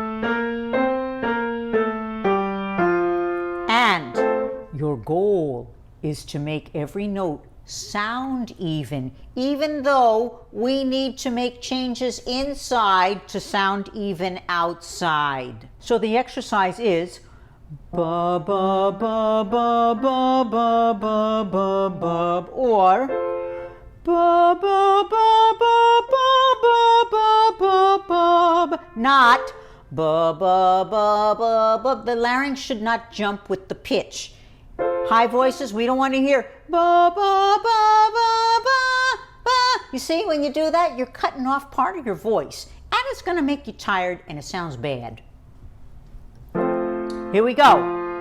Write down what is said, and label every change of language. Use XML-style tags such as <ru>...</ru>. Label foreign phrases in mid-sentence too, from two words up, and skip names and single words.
<en>And your goal is to make every note sound even though we need to make changes inside to sound even outside. So the exercise is ba ba ba ba ba ba ba ba ba, or ba ba ba ba ba ba ba ba ba, not ba ba ba ba ba. The larynx should not jump with the pitch. High voices, we don't want to hear ba ba ba ba ba ba. You see, when you do that, you're cutting off part of your voice, and it's going to make you tired, and it sounds bad. Here we go.</en>